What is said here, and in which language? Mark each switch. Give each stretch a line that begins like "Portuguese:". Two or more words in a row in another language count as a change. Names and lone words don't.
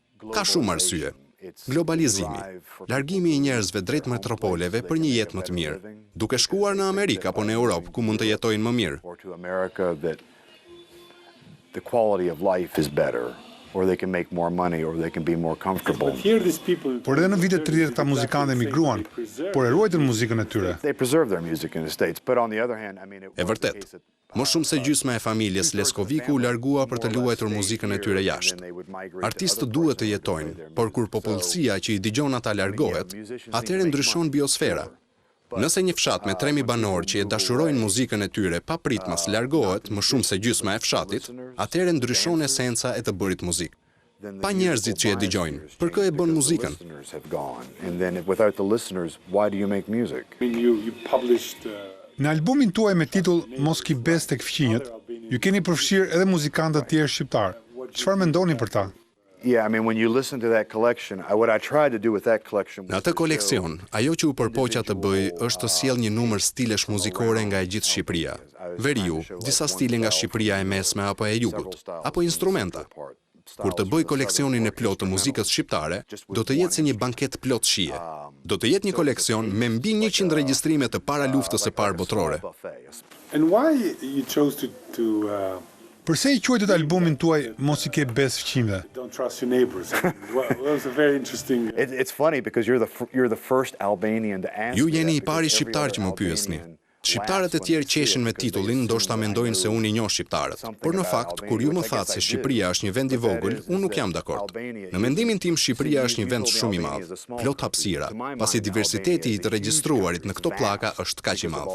Albanian: Ka shumë arsye. Globalizimi, largimi i njerëzve drejt metropoleve për një jetë më të mirë, duke shkuar në Amerikë apo në Europë ku mund të jetojnë më mirë.
English: or to America that the quality of life is better, or they can make more money, or they can be more comfortable. here these people?
Albanian: Por edhe në vitet 30 ta muzikantë emigruan, por e ruajtën muzikën e tyre.
English: They preserve their music in the States, but on the other hand, I mean, it
Albanian: E
English: was the
Albanian: vërtet,
English: case that
Albanian: më shumë se gjysma e familjes Leskoviku u largua për të luajtur muzikën e tyre jashtë. Artistët duhet të jetojnë, por kur popullsia që i dëgjon ata largohet, atëherë ndryshon biosfera. Nëse një fshat me 3000 banor që e dashurojnë muzikën e tyre pa pritmas largohet më shumë se gjysma e fshatit, atëherë ndryshon esenca e të bërit muzikë. Pa njerëzit që e dëgjojnë, për kë e bën muzikën?
English: listeners have gone, and then without the listeners, why do you make music? I mean, you published.
Albanian: Në albumin tuaj me titull Mos ki bes tek fqinjët, ju keni përfshirë edhe muzikantët tjerë shqiptar. Çfarë mendoni për ta?
English: Yeah, I mean, when you listen to that collection, what I tried to do with that collection
Albanian: Në
English: was
Albanian: atë koleksion, ajo që u përpoqja të bëj është të sjell një numër stilesh muzikore nga e gjithë Shqipëria. Veriu, disa stile nga Shqipëria e mesme apo e jugut, apo instrumenta. Kur të bëj koleksionin e plot të muzikës shqiptare, do të jetë si një banket plot shije. Do të jetë një koleksion me mbi 100 regjistrime të para luftës së parë botërore.
English: And why you chose to
Albanian: Përse i quajtët albumin tuaj Mos i ke bes fqinjve?
English: don't trust your neighbors? Well, that was a very interesting. It's funny because you're the first Albanian to ask.
Albanian: Ju me jeni
English: that,
Albanian: i pari
English: because every
Albanian: shqiptar
English: other
Albanian: që më pyesni.
English: Albanian
Albanian: Shqiptarët e tjerë qeshin me titullin, ndoshta mendojnë se unë i njoh shqiptarët. Por në fakt, kur ju më thatë se Shqipëria është një vend i vogël, unë nuk jam dakord. Në mendimin tim, Shqipëria është një vend shumë i madh, plot hapësira, pasi diversiteti i të regjistruarit në këto pllaka është kaq i madh.